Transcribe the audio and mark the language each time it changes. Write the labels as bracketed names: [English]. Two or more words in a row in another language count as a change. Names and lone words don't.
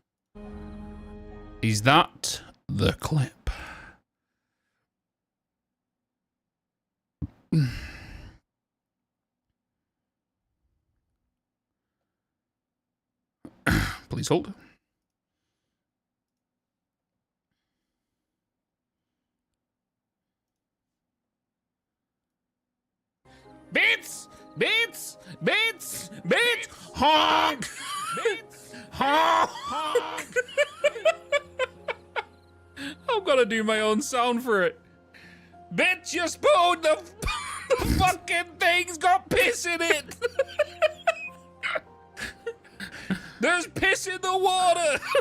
[English] Is that the clip? Please hold. Bitz! Bitz! Bitz! Bitz! Honk! Bitz! Honk! I've got to do my own sound for it. Bitch, you spoon, the fucking thing's got piss in it. There's piss in the water.